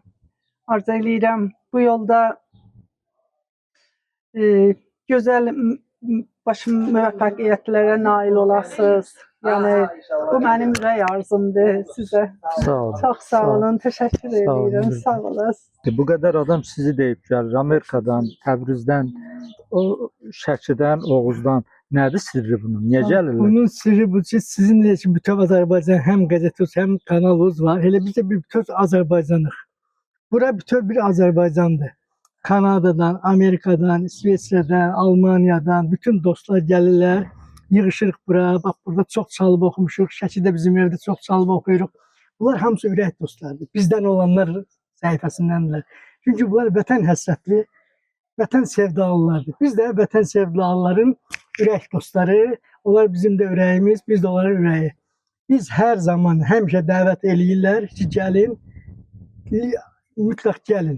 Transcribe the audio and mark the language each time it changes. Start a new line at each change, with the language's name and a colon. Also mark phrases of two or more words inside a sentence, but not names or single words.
Azerbaijani: Arzu eləyirəm bu yolda gözəl başım müvəffəqiyyətlərə nail olasınız. Yəni bu mənim ürək arzumdur sizə. Sağ olun. Çox sağ olun, təşəkkür Sağ olun. edirəm. Sağ olasınız. Bu qədər adam sizi deyib gəlir. Amerikadan, Təbrizdən, o Şəkidən, Oğuzdan. Nədir sirri bunun? Niyə gəlirlər?
Turkish: Bunun sırrı bu ki, sizin için bütün Azerbaycan hem gazeteniz hem kanalınız var. Hele biz de bir bütün Azerbaycan'ız. Bura bütün bir Azerbaycan'dır. Kanada'dan, Amerika'dan, İsveçre'den, Almanya'dan bütün dostlar gelirler.
Azerbaijani: Yığışırıq bura.
Turkish: Bak burada çok çalıb okumuşuq.
Azerbaijani: Şəkidə bizim evde çok çalıb okuyuruq. Bunlar hamısı ürək dostlardır. Bizden olanlar səhifəsindəndirlər. Çünkü bunlar vətən həsrətli, vətən sevdalılardır. Biz də vətən sevdalıların ürək dostları. Onlar bizim de ürəyimiz, biz de onların ürəyi. Biz her zaman həmişə dəvət eləyirlər ki, gəlin, mütləq gəlin.